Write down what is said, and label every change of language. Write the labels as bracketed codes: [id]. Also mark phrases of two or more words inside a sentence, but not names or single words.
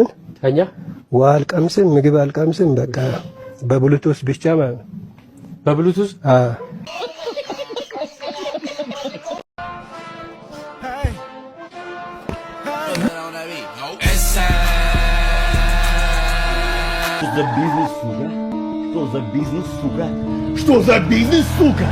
[am] ተኛ። ውሃ አልቀምስም፣ ምግብ አልቀምስም። በቃ በብሉቱዝ ብቻ ማለት ነው። በብሉቱዝ [ru] Что за бизнес, сука? Что за бизнес, сука? Что за бизнес, сука?